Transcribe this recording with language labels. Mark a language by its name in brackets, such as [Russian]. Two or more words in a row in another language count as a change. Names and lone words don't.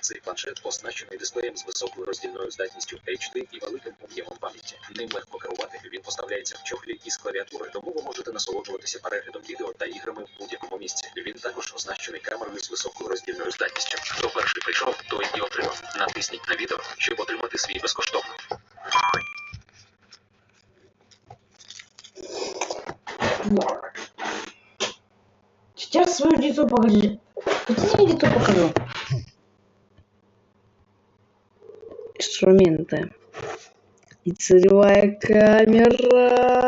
[Ukrainian] Цей планшет оснащений дисплеєм з високою роздільною здатністю HD і великим об'ємом пам'яті. Ним легко керувати. Він поставляється в чохлі із клавіатури, тому ви можете насолоджуватися переглядом відео та іграми в будь-якому місці. Він також оснащений камерою з високою роздільною здатністю. Хто перший прийшов, той і отримав. Натисніть на відео, щоб отримати свій безкоштовно. [Russian] Сейчас свое лицо покажи. Хотите лицо покажу? Инструменты. Лицевая камера.